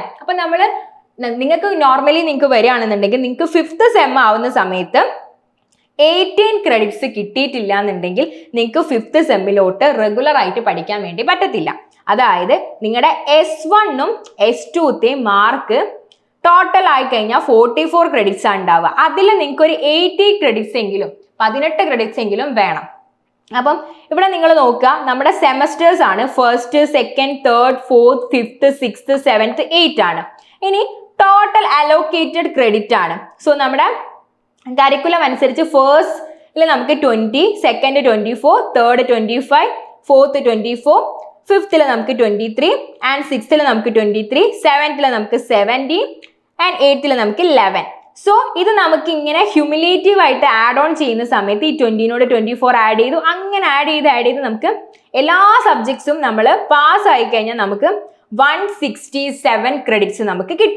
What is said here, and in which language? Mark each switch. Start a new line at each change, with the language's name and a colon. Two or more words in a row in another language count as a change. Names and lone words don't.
Malayalam: അപ്പൊ നിങ്ങൾക്ക് നോർമലി നിങ്ങൾക്ക് വരികയാണെന്നുണ്ടെങ്കിൽ നിങ്ങൾക്ക് 5th സെം ആവുന്ന സമയത്ത് 18 ക്രെഡിറ്റ്സ് കിട്ടിയിട്ടില്ല എന്നുണ്ടെങ്കിൽ നിങ്ങൾക്ക് 5th സെമ്മിലോട്ട് റെഗുലർ ആയിട്ട് പഠിക്കാൻ വേണ്ടി പറ്റത്തില്ല. അതായത് നിങ്ങളുടെ S1ഉം S2ത്തെയും
English: mark total
Malayalam: ആയി കഴിഞ്ഞാൽ 44 ക്രെഡിറ്റ്സ് ആണ് ഉണ്ടാവുക. അതിൽ നിങ്ങൾക്ക് ഒരു 80 ക്രെഡിറ്റ്സ് എങ്കിലും 18 ക്രെഡിറ്റ്സ് എങ്കിലും വേണം. അപ്പം ഇവിടെ നിങ്ങൾ നോക്കുക, നമ്മുടെ സെമസ്റ്റേഴ്സ് ആണ് 1st, 2nd, 3rd, 4th, 5th, 6th, 7th, 8th ആണ്. ഇനി
English: total allocated credit
Malayalam: ആണ്. സോ നമ്മുടെ കരിക്കുലം അനുസരിച്ച് ഫസ്റ്റിൽ നമുക്ക് 20, 2nd 24, 3rd 25, 4th 24, 5th നമുക്ക് 23 ആൻഡ് 6th നമുക്ക് 23, 7th നമുക്ക് 70 ആൻഡ് 8th നമുക്ക് 11. സോ ഇത് നമുക്ക് ഇങ്ങനെ ഹ്യൂമിലേറ്റീവ് ആയിട്ട്
English: add on
Malayalam: ചെയ്യുന്ന സമയത്ത് ഈ 20നോട് 24 ആഡ് ചെയ്തു, അങ്ങനെ ആഡ് ചെയ്ത് നമുക്ക് എല്ലാ സബ്ജക്ട്സും നമ്മൾ പാസ് ആയി കഴിഞ്ഞാൽ നമുക്ക് 167 ക്രെഡിറ്റ്സ് നമുക്ക് കിട്ടും.